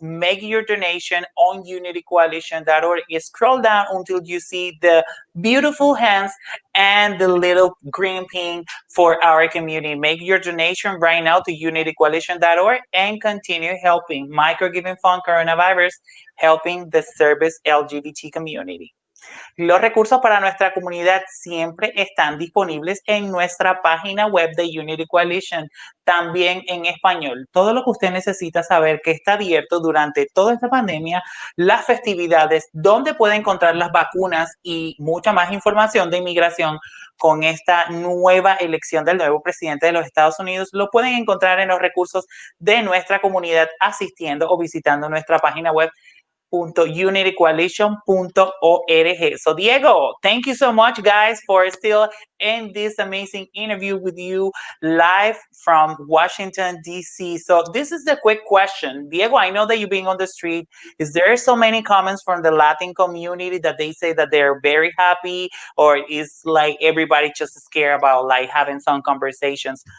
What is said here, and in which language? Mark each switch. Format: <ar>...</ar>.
<en>Make your donation on unitycoalition.org. Scroll down until you see the beautiful hands and the little green pin for our community. Make your donation right now to unitycoalition.org and continue helping Micro Giving Fund Coronavirus, helping the service LGBT community.</en> <es>Los recursos para nuestra comunidad siempre están disponibles en nuestra página web de Unity Coalition, también en español. Todo lo que usted necesita saber que está abierto durante toda esta pandemia, las festividades, dónde puede encontrar las vacunas y mucha más información de inmigración con esta nueva elección del nuevo presidente de los Estados Unidos, lo pueden encontrar en los recursos de nuestra comunidad asistiendo o visitando nuestra página web unitycoalition.org.</es> <en>So Diego, thank you so much, guys, for still in this amazing interview with you live from Washington, D.C. So this is the quick question. Diego, I know that you've been on the street. Is there so many comments from the Latin community that they say that they're very happy, or is like everybody just scared about like having some conversations?</en>